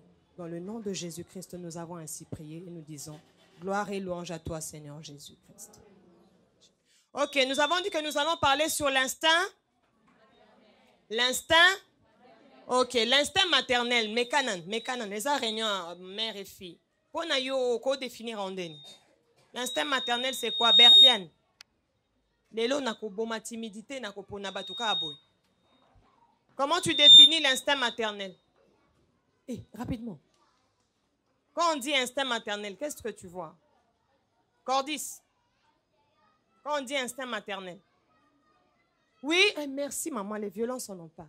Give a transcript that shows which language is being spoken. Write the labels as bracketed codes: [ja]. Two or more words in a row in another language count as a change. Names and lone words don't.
[fr] Dans le nom de Jésus-Christ, nous avons ainsi prié et nous disons gloire et louange à toi, Seigneur Jésus-Christ. Ok, nous avons dit que nous allons parler sur l'instinct. L'instinct. Ok, l'instinct maternel. Mécanan. Les réunions mère et fille. Pour nous définir en denne. L'instinct maternel, c'est quoi? Berlian. [ln] Lelo nakoboma timidité nakopona batuka aboy. [fr] Comment tu définis l'instinct maternel? Rapidement. Quand on dit instinct maternel, qu'est-ce que tu vois? Cordis. Quand on dit instinct maternel. Oui, merci maman, les violences n'en ont pas.